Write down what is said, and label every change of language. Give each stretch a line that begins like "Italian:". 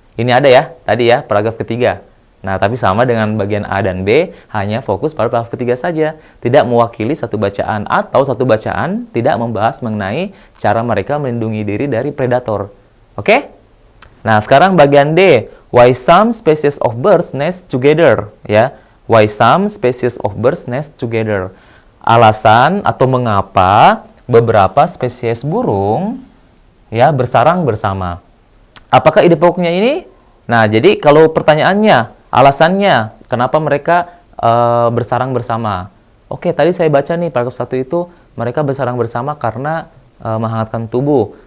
Indonesian: Ini ada ya, tadi ya, paragraf ketiga. Nah, tapi sama dengan bagian A dan B, hanya fokus pada paragraf ketiga saja. Tidak mewakili satu bacaan atau satu bacaan tidak membahas mengenai cara mereka melindungi diri dari predator. Oke? Nah, sekarang bagian D.
English: Why some species of birds nest together, ya. Why some species of birds nest together.
Indonesian: Alasan atau mengapa beberapa spesies burung ya bersarang bersama. Apakah ide pokoknya ini? Nah, jadi kalau pertanyaannya, alasannya kenapa mereka bersarang bersama? Oke, tadi saya baca nih paragraf 1 itu mereka bersarang bersama karena menghangatkan tubuh.